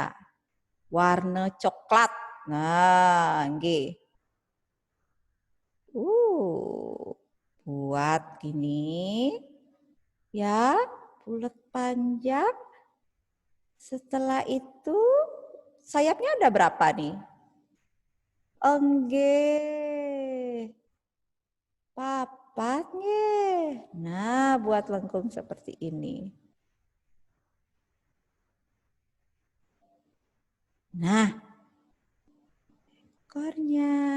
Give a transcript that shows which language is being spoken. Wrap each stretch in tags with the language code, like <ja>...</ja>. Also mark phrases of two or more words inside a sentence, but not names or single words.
<id>Warna coklat. Nah, nggih. Buat gini. Ya, bulat panjang. Setelah itu sayapnya ada berapa nih? Enggih.</id> <jv>Papat nggih.</jv> <id>Nah, buat lengkung seperti ini. Nah, ekornya.</id>